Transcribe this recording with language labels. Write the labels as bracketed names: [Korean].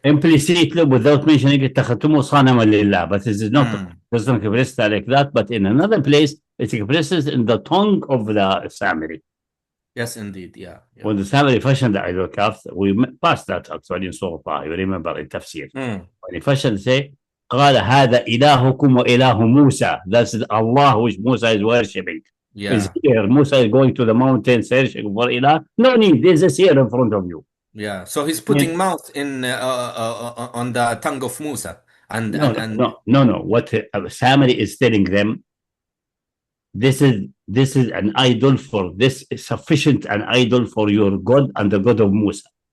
[English] Implicitly, without mentioning Attakhadhu Sanam lillah, but it is not doesn't express like that. But in another place, it expresses in the tongue of the family. Yes, indeed. Yeah. When the family fashioned the idol calf, we passed that actually in Surah Taha. You remember in Tafsir. When he fashioned, say, [Arabic] قال هذا إلهكم وإله موسى. [English] That's Allah which Musa is worshipping. Yeah. Is here. Musa is going to the mountain searching for Ilah. No need. There's a seer in front of you. Yeah. So he's putting mouth in on the tongue of Musa. No. What family is telling them, this is an idol for this is sufficient an idol for your God and the God of Musa.